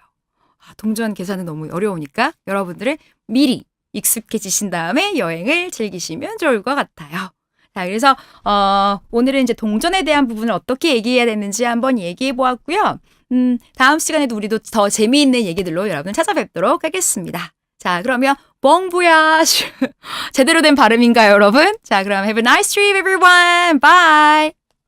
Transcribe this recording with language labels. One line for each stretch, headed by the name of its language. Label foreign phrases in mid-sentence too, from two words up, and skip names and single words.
Korean: 동전 계산은 너무 어려우니까 여러분들은 미리 익숙해지신 다음에 여행을 즐기시면 좋을 것 같아요. 자, 그래서 오늘은 이제 동전에 대한 부분을 어떻게 얘기해야 되는지 한번 얘기해 보았고요. 다음 시간에도 우리도 더 재미있는 얘기들로 여러분 찾아뵙도록 하겠습니다. 자, 그러면
French: bon voyage.
Korean: 제대로 된 발음인가요, 여러분? 자, 그럼
English: have a nice trip, everyone. Bye.